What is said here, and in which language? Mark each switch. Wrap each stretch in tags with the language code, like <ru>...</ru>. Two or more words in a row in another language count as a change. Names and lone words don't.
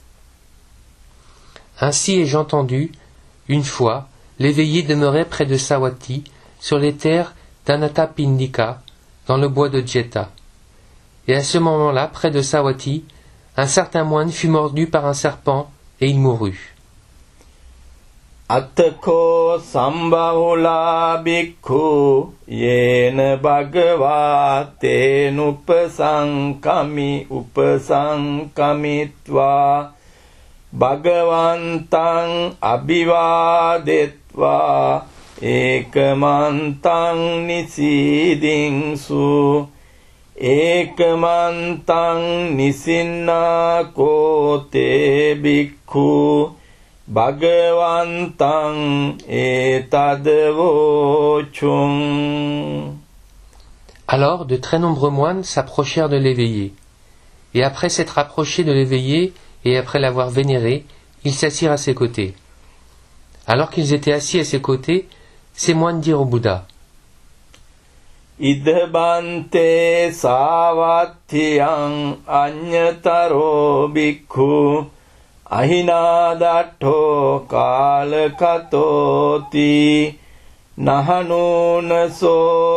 <fr>Ainsi ai-je entendu, une fois, l'éveillé demeurait près de Savatthi, sur les terres d'Anathapindika, dans le bois de Jeta. Et à ce moment-là, près de Savatthi, un certain moine fut mordu par un serpent, et il mourut.</fr> <pi>Attako sambahula bhikkhu yena bhagavā upasankamitva bhagavantaṃ abhivādetva ekamantaṃ nisidinsu ekamantaṃ nisinnāko te bhikkhu bhagavantaṃ etadvochum.</pi> <fr>Alors de très nombreux moines s'approchèrent de l'éveillé. Et après s'être approchés de l'éveillé, et après l'avoir vénéré, ils s'assirent à ses côtés. Alors qu'ils étaient assis à ses côtés, ces moines dirent au Bouddha:</fr> <pi>Idhabante savatthiyam anyataro bhikkhu ahinadatto kalakatoti nahanunaso</pi>